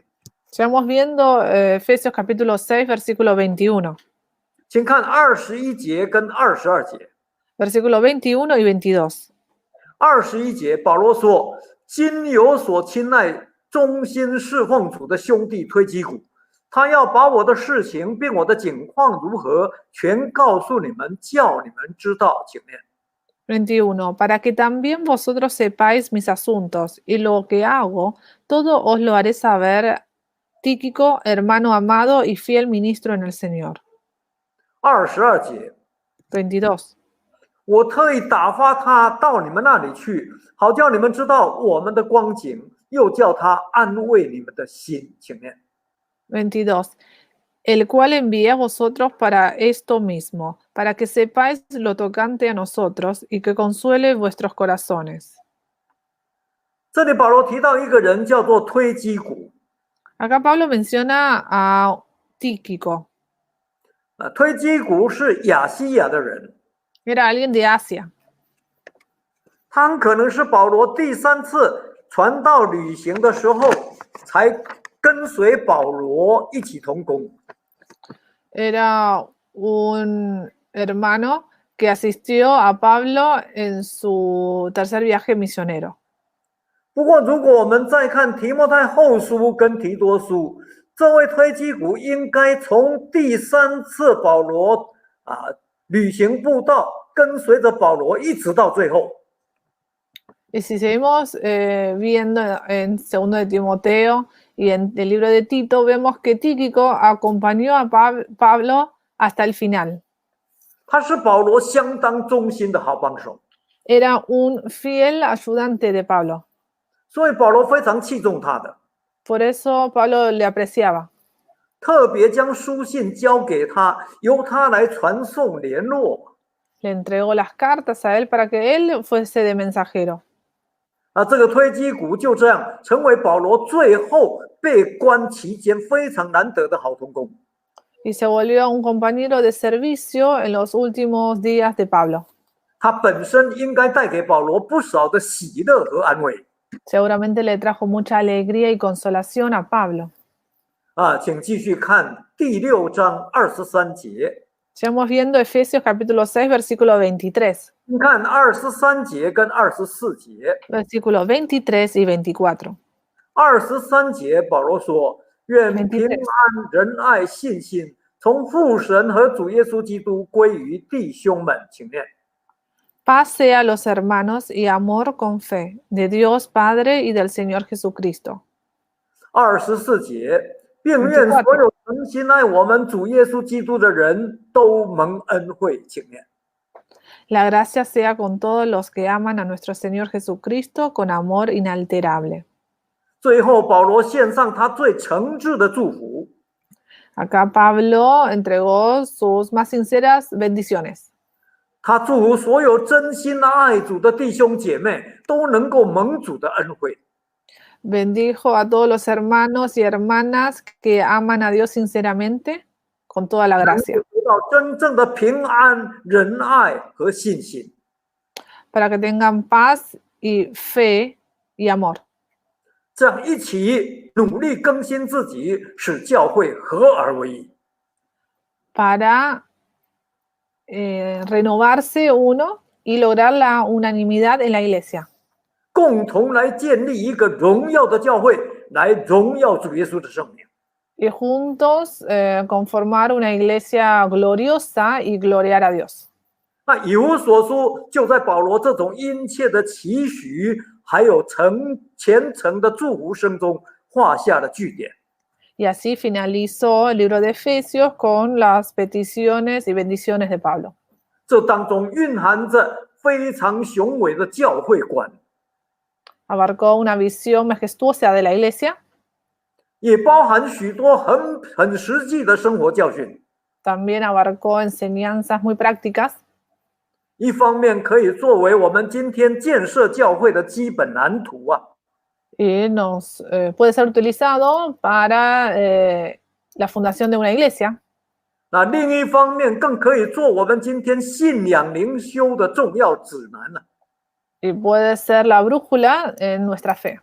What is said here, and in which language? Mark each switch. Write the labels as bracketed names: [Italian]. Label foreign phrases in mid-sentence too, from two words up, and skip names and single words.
[Spanish] Sigamos viendo Efesios capítulo 6, versículo 21. [Chinese] 请看21节跟22节。 [Spanish] Versículo 21 y 22. [Chinese] 21 节，保罗说：“今有所亲爱、忠心侍奉主的兄弟推基古，他要把我的事情并我的境况如何，全告诉你们，叫你们知道。” 请念。 [Spanish] 21. Para que también vosotros sepáis mis asuntos y lo que hago, todo os lo haré saber, Tíquico, hermano amado y fiel ministro en el Señor. [Chinese] 22 节。 [Spanish] 22. [Chinese] 我特意打发他到你们那里去，好叫你们知道我们的光景，又叫他安慰你们的心。请念。 [Spanish] 22. El cual envié a vosotros para esto mismo, para que sepáis lo tocante a nosotros y que consuele vuestros corazones. [Chinese] 这里保罗提到一个人叫做推基古。 [Spanish] Acá Pablo menciona a Tíquico. [Chinese] 推基古是亚细亚的人， [Spanish] Era alguien de Asia. [Chinese] 他可能是保罗第3次传道旅行的时候才跟随保罗一起同工。 [Spanish] Era un hermano que asistió a Pablo en su tercer viaje misionero. [Chinese] 不过，如果我们再看提摩太后书跟提多书，这位推基古应该从第3次保罗旅行布道，跟随着保罗一直到最后。 [Spanish] Y si seguimos viendo en segundo de Timoteo y en el libro de Tito, vemos que Tíquico acompañó a Pablo hasta el final. [Chinese] 他是保罗相当忠心的好帮手， [Spanish] Era un fiel ayudante de Pablo. [Chinese] 所以保罗非常器重他的， [Spanish] Por eso Pablo le apreciaba. [Chinese] 特别将书信交给他，由他来传送联络。 [Spanish] Le entregó las cartas a él para que él fuese de mensajero. [Chinese] 这个推基古就这样成为保罗最后被关期间非常难得的好同工。 [Spanish] Y se volvió un compañero de servicio en los últimos días de Pablo. [Chinese] 他本身应该带给保罗不少的喜乐和安慰。 [Spanish] Seguramente le trajo mucha alegría y consolación a Pablo. [Chinese] 请继续看第6章23节。 [Spanish] Sigamos viendo Efesios capítulo 6, versículo 23. [Chinese] 你看23节跟24节。 [Spanish] Versículos 23 y 24. [Chinese] 23 节保罗说：“愿平安、仁爱、信心从父神和主耶稣基督归于弟兄们。” 请念。 [Spanish] Paz sea a los hermanos y amor con fe de Dios Padre y del Señor Jesucristo. [Chinese] 24 节，并愿所有诚心爱我们主耶稣基督的人都蒙恩惠。请念。 [Spanish] La gracia sea con todos los que aman a nuestro Señor Jesucristo con amor inalterable. [Chinese] 最后，保罗献上他最诚挚的祝福。 [Spanish] Acá Pablo entregó sus más sinceras bendiciones. [Chinese] 他祝福所有真心爱主的弟兄姐妹都能够蒙主的恩惠。 [Spanish] Bendijo a todos los hermanos y hermanas que aman a Dios sinceramente con toda la gracia. [Chinese] 得到真正的平安、仁爱和信心。 [Spanish] Para que tengan paz y fe y amor. [Chinese] 这样一起努力更新自己，使教会合而为一。 [Spanish] Para renovarse uno y lograr la unanimidad en la iglesia. [Chinese] 共同来建立一个荣耀的教会，来荣耀主耶稣的圣名。 [Spanish] Y juntos conformar una iglesia gloriosa y gloriar a Dios. [Chinese] 以弗所书就在保罗这种殷切的期许，还有虔诚的祝福声中画下了句点。 [Spanish] Y así finalizó el libro de Efesios con las peticiones y bendiciones de Pablo. [Chinese] 这当中蕴含着非常雄伟的教会观， [Spanish] Abarcó una visión majestuosa de la iglesia. [Chinese] 也包含许多很实际的生活教训。 [Spanish] También abarcó enseñanzas muy prácticas. [Chinese] 一方面可以作为我们今天建设教会的基本蓝图。 [Spanish] Y puede ser utilizado para la fundación de una iglesia. [Chinese] 另一方面更可以做我们今天信仰灵修的重要指南。 [Spanish] Y puede ser la brújula en nuestra fe.